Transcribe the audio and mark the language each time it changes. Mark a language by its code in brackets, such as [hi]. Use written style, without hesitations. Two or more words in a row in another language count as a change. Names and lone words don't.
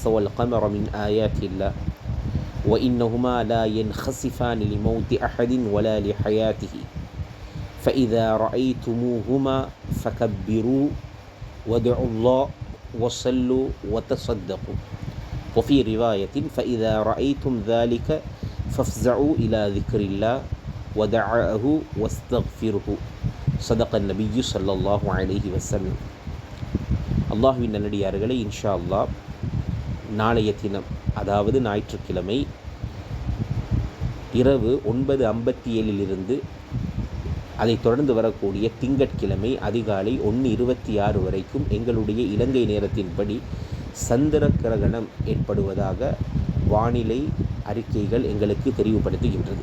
[ar] والقمر من آيات الله وإنهما لا ينخسفان لموت أحد ولا لحياته فإذا رأيتموهما فكبروا وادعوا الله وصلوا وتصدقوا وفي رواية فإذا رأيتم ذلك فافزعوا إلى ذكر الله ودعاه واستغفره صدق النبي صلى الله عليه وسلم. [ta] அல்லாஹ்வின் நல்லடியார்களே, [ar] إن شاء الله [ta] நாளைய தினம், அதாவது ஞாயிற்றுக்கிழமை இரவு 9:57 அதைத் தொடர்ந்து வரக்கூடிய திங்கட்கிழமை அதிகாலை 1:26 வரைக்கும் எங்களுடைய இலங்கை நேரத்தின்படி சந்திர கிரகணம் ஏற்படுவதாக வானிலை அறிக்கைகள் எங்களுக்கு தெளிவுபடுத்துகின்றது.